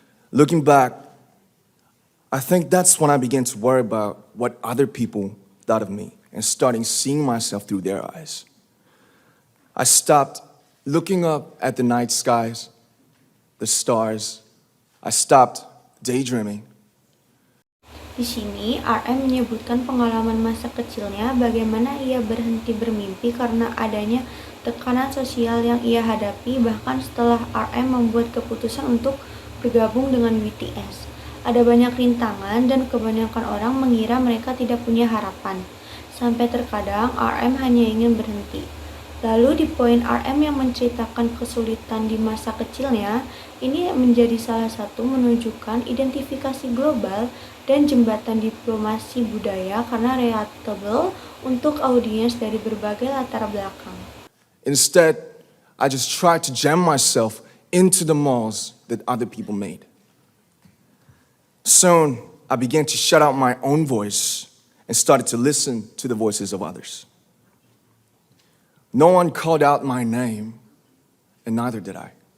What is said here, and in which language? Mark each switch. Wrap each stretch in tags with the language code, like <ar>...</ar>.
<en>Looking back, I think that's when I began to worry about what other people thought of me and starting seeing myself through their eyes. I stopped looking up at the night skies, the stars. I stopped daydreaming."</en> <id>Di sini, RM menyebutkan pengalaman masa kecilnya, bagaimana ia berhenti bermimpi karena adanya tekanan sosial yang ia hadapi, bahkan setelah RM membuat keputusan untuk bergabung dengan BTS. Ada banyak rintangan dan kebanyakan orang mengira mereka tidak punya harapan. Sampai terkadang RM hanya ingin berhenti. Lalu di poin RM yang menceritakan kesulitan di masa kecilnya, ini menjadi salah satu menunjukkan identifikasi global dan jembatan diplomasi budaya karena relatable untuk audiens dari berbagai latar belakang.</id> <en>Instead, I just tried to jam myself into the malls that other people made. Soon, I began to shut out my own voice and started to listen to the voices of others. No one called out my name, and neither did I.</en>